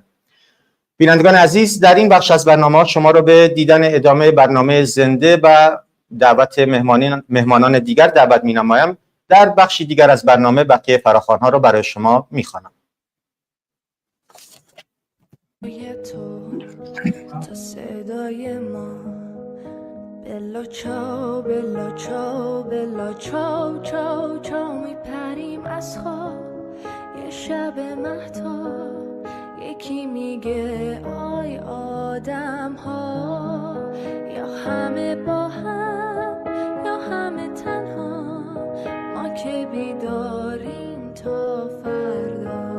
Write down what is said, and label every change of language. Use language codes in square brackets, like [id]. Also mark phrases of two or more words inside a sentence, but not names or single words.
[fa] بینندگان عزیز، در این بخش از برنامه شما رو به دیدن ادامه برنامه زنده و دعوت مهمانان دیگر دعوت می‌نمایم. در بخشی دیگر از برنامه بقیه فراخوان‌ها رو برای شما می‌خوانم. [it] Bella ciao bella ciao bella ciao ciao ciao [fa] چاو میپریم از خواب یه شب مهتاب یکی میگه آی آدم ها همه با هم یا همه تنها، ما که بیداریم تا فردا.